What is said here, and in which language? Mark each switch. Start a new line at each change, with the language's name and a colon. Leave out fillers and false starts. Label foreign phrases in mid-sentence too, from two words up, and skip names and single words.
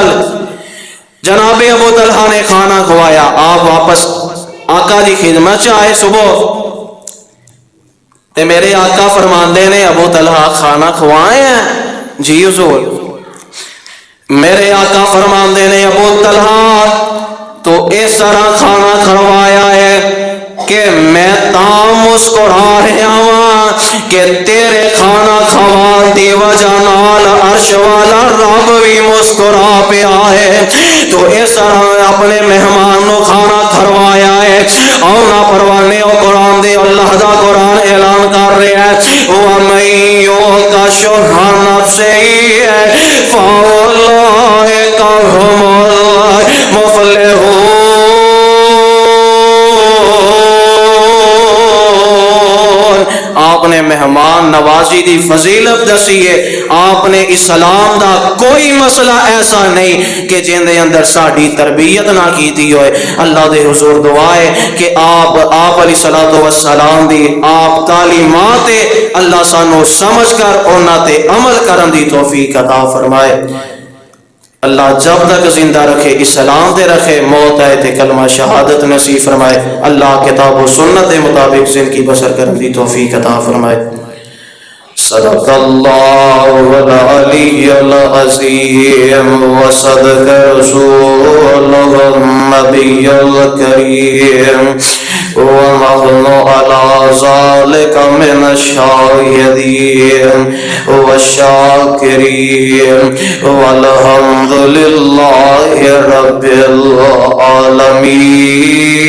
Punjabi: جناب ابو طلحہ نے کھانا کھوایا، آپ واپس آقا دی خدمت چ آئے صبح تے میرے آقا فرماندے نے ابو طلحہ کھانا کھوائے ہیں؟ جی حضور۔ میرے آقا فرماندے نے ابو طلحہ تو اس طرح کھانا کھوایا ہے کہ میں تاں مسکرا رہا ہوں کہ تیرے کھانا کھوان دی وجہ نال عرش والا رب بھی مسکرا پیا ہے۔ تو اس طرح اپنے مہمان نو کھانا کھوایا ہے۔ اور نہ پروانے او قرآن دے اللہ دا قرآن اعلان کر رہا ہے
Arabic: وَمَن يُوقَ شُحَّ نَفْسِهِ فَأُولَٰئِكَ هُمُ الْمُفْلِحُونَ۔
Punjabi: آپ نے مہمان نوازی دی فضیلت دسی ہے، آپ نے اسلام دا کوئی مسئلہ ایسا نہیں کہ جن دے اندر ساڈی تربیت نہ کیتی ہوئے۔ اللہ دے حضور دعا ہے کہ آپ
Arabic: علیہ الصلوۃ والسلام
Punjabi: دی آپ تعلیمات اللہ سانو سمجھ کر انہاں تے عمل کرن دی توفیق عطا فرمائے۔ اللہ جب تک زندہ رکھے اسلام دے رکھے، موت آئے تے کلمہ شہادت نصیب فرمائے۔ اللہ کتاب و سنت دے مطابق زندگی بسر کرنے دی توفیق عطا فرمائے۔
Arabic: صدق اللہ العلی العظیم وصدق رسولہ النبی الکریم ونحن علی ذلک من الشاہدین والشاکرین والحمد للہ رب العالمین۔